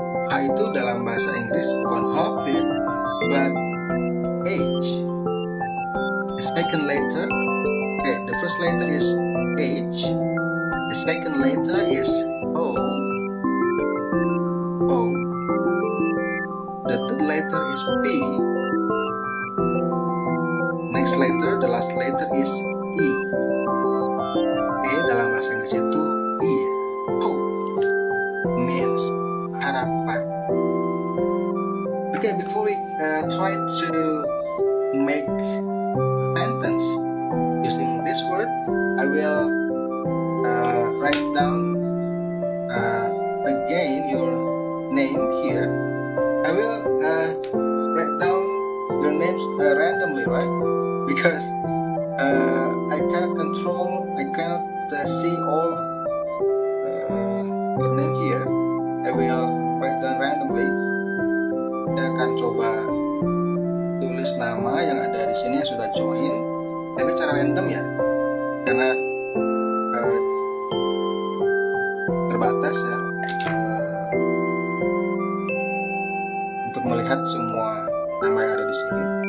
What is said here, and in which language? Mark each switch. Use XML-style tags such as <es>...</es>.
<id>H itu dalam bahasa Inggris bukan hope ya,</id> <en>but H. The second letter, okay, the first letter is H. The second letter is O. O. The third letter is P. Next letter, the last letter is E.</en> <id>Dalam bahasa Inggris itu I.</id> <en>Hope means harapan. Okay, before we try to make sentence using this word, I will write down again your name here. I will write down your names randomly, right? Because I cannot control, I cannot see all your name here. I will write down randomly.</en> <id>Saya akan coba tulis nama yang ada di sini yang sudah join, tapi cara random ya, karena terbatas ya untuk melihat semua nama yang ada di sini.</id>